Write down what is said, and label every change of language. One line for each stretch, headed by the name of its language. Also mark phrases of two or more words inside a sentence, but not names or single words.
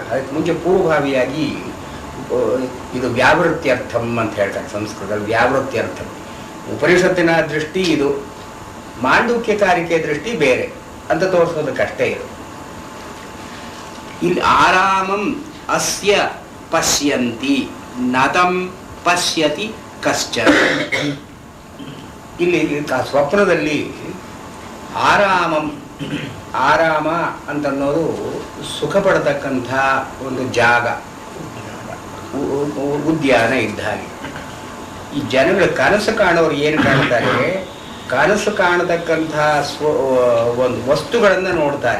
Kannada: ಅದಕ್ಕೆ ಮುಂಚೆ ಪೂರ್ವಭಾವಿಯಾಗಿ ಇದು ವ್ಯಾವೃತ್ಯರ್ಥಂ ಅಂತ ಹೇಳ್ತಾರೆ ಸಂಸ್ಕೃತದಲ್ಲಿ. ವ್ಯಾವೃತ್ಯರ್ಥಂ ಉಪನಿಷತ್ತಿನ ದೃಷ್ಟಿ ಇದು, ಮಾಂಡೂಕ್ಯ ಕಾರಿಕೆ ದೃಷ್ಟಿ ಬೇರೆ ಅಂತ ತೋರಿಸೋದಕ್ಕಷ್ಟೇ ಇದು.
Sanskrit: ಇಲ್ಲಿ ಆರಾಮಂ ಅಸ್ಯ ಪಶ್ಯಂತಿ ನತಂ ಪಶ್ಯತಿ ಕಶ್ಚನ.
Kannada: ಇಲ್ಲಿ ಸ್ವಪ್ನದಲ್ಲಿ ಆರಾಮ ಅಂತನ್ನೋದು ಸುಖ ಪಡತಕ್ಕಂಥ ಒಂದು ಜಾಗ, ಉದ್ಯಾನ ಇದ್ದ ಹಾಗೆ. ಈ ಜನಗಳು ಕನಸು ಕಾಣೋರು ಏನು ಕಾಣ್ತಾರೆ, ಕನಸು ಕಾಣತಕ್ಕಂಥ ಒಂದು ವಸ್ತುಗಳನ್ನು ನೋಡ್ತಾರೆ.